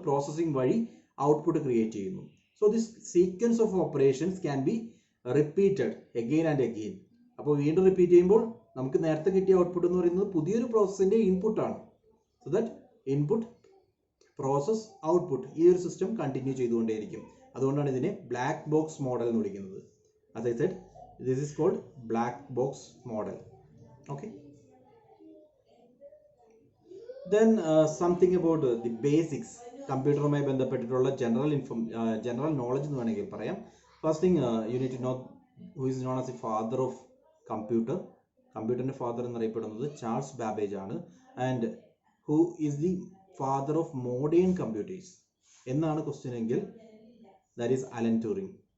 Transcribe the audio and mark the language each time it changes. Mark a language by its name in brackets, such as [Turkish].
[Malayalam] Processing വഴി output create ചെയ്യുന്നു. [English] So this sequence of operations can be repeated again and again. [Malayalam] അപ്പോൾ വീണ്ടും repeat ചെയ്യുമ്പോൾ നമുക്ക് നേരത്തെ കിട്ടിയ ഔട്ട്പുട്ട് എന്ന് പറയുന്നത് പുതിയൊരു പ്രോസസ്സിൻ്റെ ഇൻപുട്ടാണ്. So that input process output ഈ ഒരു സിസ്റ്റം കണ്ടിന്യൂ ചെയ്തുകൊണ്ടേയിരിക്കും. അതുകൊണ്ടാണ് ഇതിനെ ബ്ലാക്ക് ബോക്സ് മോഡൽ എന്ന് വിളിക്കുന്നത്. [English] as I said, this is called black box model. Okay, then something about the basics. [Malayalam] കമ്പ്യൂട്ടറുമായി ബന്ധപ്പെട്ടിട്ടുള്ള ജനറൽ നോളജ് എന്ന് വേണമെങ്കിൽ പറയാം. [English] First thing you need to know who is known as the father of computer. [Malayalam] കമ്പ്യൂട്ടറിൻ്റെ father എന്നറിയപ്പെടുന്നത് Charles Babbage ആണ്. [English] And who is the father of modern computers എന്നാണ് question എങ്കിൽ that is Alan Turing.